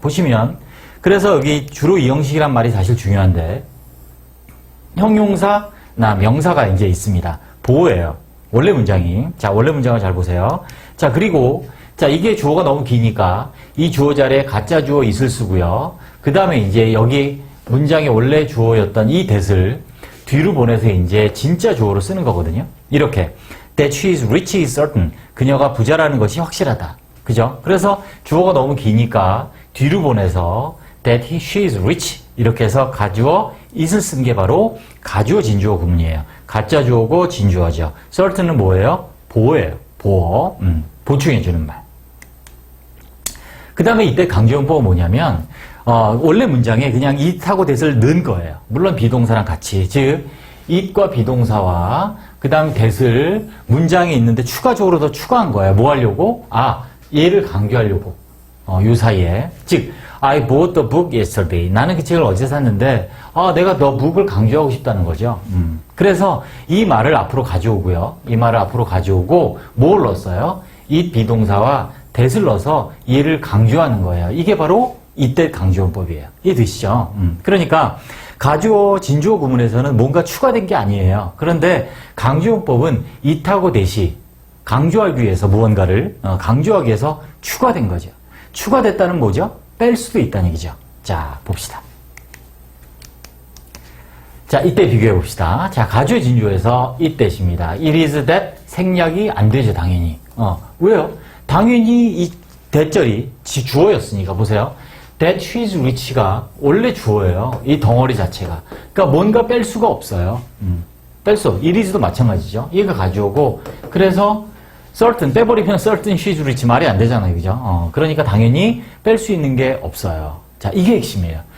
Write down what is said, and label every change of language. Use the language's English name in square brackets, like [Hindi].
[Korean] 보시면, 그래서 여기 주로 이형식이란 말이 사실 중요한데, 형용사나 명사가 이제 있습니다. 보호예요. 원래 문장이. 자, 원래 문장을 잘 보세요. 자, 그리고 자, 이게 주어가 너무 기니까 이 주어 자리에 가짜 주어 is를 쓰고요. 그 다음에 이제 여기 문장의 원래 주어였던 이 that을 뒤로 보내서 이제 진짜 주어로 쓰는 거거든요. 이렇게 [English] that she is rich is certain. [Korean] 그녀가 부자라는 것이 확실하다. 그죠? 그래서 주어가 너무 기니까 뒤로 보내서 [English] that she is rich [Korean] 이렇게 해서 가주어 is를 쓴 게 바로 가주어 진주어 구문이에요. 가짜 주어고 진주어죠. certain은 뭐예요? 보호예요. 보호. 보충해주는 말. 그 다음에 이때 강조용법은 뭐냐면 원래 문장에 그냥 it하고 that을 넣은 거예요. 물론 비동사랑 같이. 즉 it과 비동사와 그 다음 that을 문장에 있는데 추가적으로 더 추가한 거예요. 뭐 하려고? 얘를 강조하려고. 요 사이에. 즉 [English] I bought the book yesterday. [Korean] 나는 그 책을 어제 샀는데 내가 [English] the book [Korean] 을 강조하고 싶다는 거죠. 그래서 이 말을 앞으로 가져오고요. 이 말을 앞으로 가져오고 뭘 넣었어요? it 비동사와 that을 넣어서 얘를 강조하는 거예요. 이게 바로 이때 강조원법이에요. 이해되시죠? 그러니까 가주어, 진주어 구문에서는 뭔가 추가된 게 아니에요. 그런데 강조원법은 it하고 that이 강조하기 위해서 무언가를 강조하기 위해서 추가된 거죠. 추가됐다는 뭐죠? 뺄 수도 있다는 얘기죠. 자, 봅시다. 자, 이때 비교해 봅시다. 자, 가주어 진주어에서 itthat입니다. [English] it is that [Korean] 생략이 안 되죠, 당연히. 왜요? 당연히 이 대절이 주어였으니까 보세요. [English] That she is rich가 [Korean] 원래 주어예요. 이 덩어리 자체가. 그러니까 뭔가 뺄 수가 없어요. 뺄 수. it is도 마찬가지죠. 얘가 가주어고 그래서 certain 빼버리면 [English] certain she is rich [Korean] 말이 안 되잖아요. 그죠? 그러니까 당연히 뺄 수 있는 게 없어요. 자, 이게 핵심이에요.